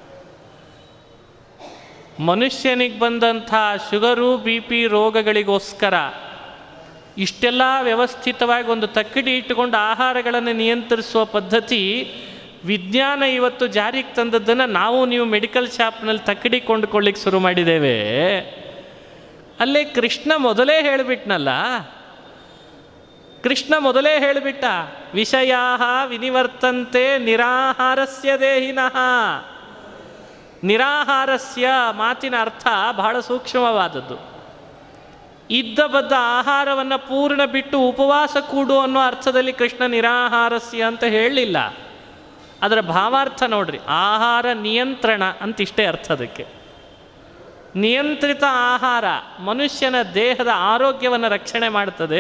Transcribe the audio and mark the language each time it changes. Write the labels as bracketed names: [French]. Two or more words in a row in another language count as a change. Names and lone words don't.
[Kannada] ಮನುಷ್ಯನಿಗೆ ಬಂದಂಥ ಶುಗರು BP ರೋಗಗಳಿಗೋಸ್ಕರ ಇಷ್ಟೆಲ್ಲ ವ್ಯವಸ್ಥಿತವಾಗಿ ಒಂದು ತಕ್ಕಡಿ ಇಟ್ಟುಕೊಂಡು ಆಹಾರಗಳನ್ನು ನಿಯಂತ್ರಿಸುವ ಪದ್ಧತಿ ವಿಜ್ಞಾನ ಇವತ್ತು ಜಾರಿಗೆ ತಂದದ್ದನ್ನು ನಾವು ನೀವು [English] medical shopನಲ್ಲಿ [Kannada] ತಕ್ಕಡಿ ಕೊಂಡುಕೊಳ್ಳಿಕ್ಕೆ ಶುರು ಮಾಡಿದ್ದೇವೆ. ಅಲ್ಲೇ ಕೃಷ್ಣ ಮೊದಲೇ ಹೇಳಿಬಿಟ್ನಲ್ಲ, ಕೃಷ್ಣ ಮೊದಲೇ ಹೇಳಿಬಿಟ್ಟ, [Sanskrit] ವಿಷಯಾ ವಿನಿವರ್ತಂತೆ ನಿರಾಹಾರಸ್ಯ ದೇಹಿನಃ. [Kannada] ನಿರಾಹಾರಸ್ಯ ಮಾತಿನ ಅರ್ಥ ಬಹಳ ಸೂಕ್ಷ್ಮವಾದದ್ದು. ಇದ್ದ ಬದ್ದ ಆಹಾರವನ್ನು ಪೂರ್ಣ ಬಿಟ್ಟು ಉಪವಾಸ ಕೂಡು ಅನ್ನೋ ಅರ್ಥದಲ್ಲಿ ಕೃಷ್ಣ ನಿರಾಹಾರಸ್ಯ ಅಂತ ಹೇಳಲಿಲ್ಲ. ಅದರ ಭಾವಾರ್ಥ ನೋಡ್ರಿ, ಆಹಾರ ನಿಯಂತ್ರಣ ಅಂತ ಇಷ್ಟೇ ಅರ್ಥ ಅದಕ್ಕೆ. ನಿಯಂತ್ರಿತ ಆಹಾರ ಮನುಷ್ಯನ ದೇಹದ ಆರೋಗ್ಯವನ್ನು ರಕ್ಷಣೆ ಮಾಡ್ತದೆ.